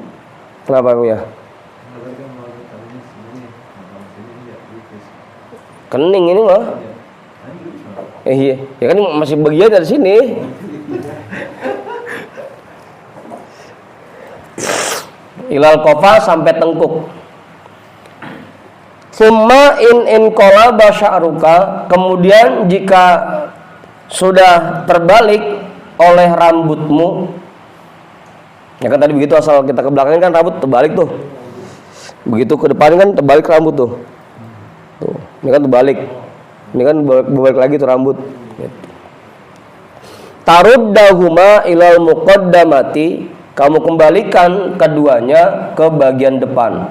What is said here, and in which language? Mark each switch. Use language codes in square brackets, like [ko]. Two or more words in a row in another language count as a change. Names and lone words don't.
[id] Kenapa emang ya? Kening ini mah. Iya, ya kan masih bagian dari sini. [ar] إلى القفا [id] sampai tengkuk. [ar] ثم إن انقلب شعرك, [id] kemudian jika sudah terbalik oleh rambutmu, ya kan tadi begitu asal kita ke belakang kan rambut terbalik tuh. Begitu ke depan kan terbalik rambut tuh. Tuh, ini kan terbalik. Ini kan berbalik lagi tuh rambut. [ar] تردهما إلى المقدمة, [id] kamu kembalikan keduanya ke bagian depan.